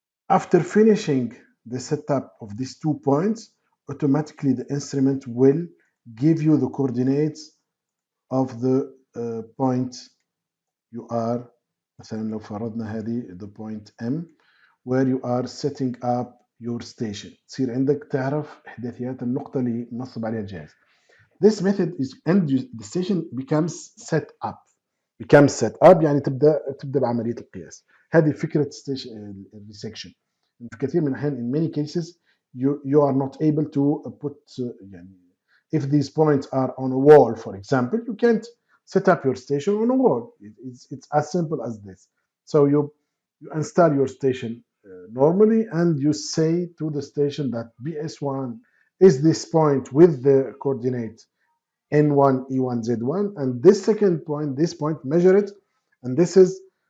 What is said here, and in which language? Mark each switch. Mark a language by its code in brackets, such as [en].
[en] After finishing the setup of these 2 points, automatically the instrument will give you the coordinates of the point you are. [ar] مثلا لو فرضنا هذه [en] the point M where you are setting up your station. [ar] تصير عندك تعرف إحداثيات النقطة اللي منصب عليها الجهاز. [en] This method is and the station becomes set up. [ar] يعني تبدا بعمليه القياس. هذه فكره الريسكشن. في كثير من الاحيان [en] in many cases you are not able to put يعني if these points are on a wall for example you can't set up your station on a wall. It's as simple as this. So you install your station normally and you say to the station that BS1 is this point with the coordinate N1, E1, Z1, and this point, measure it, and this is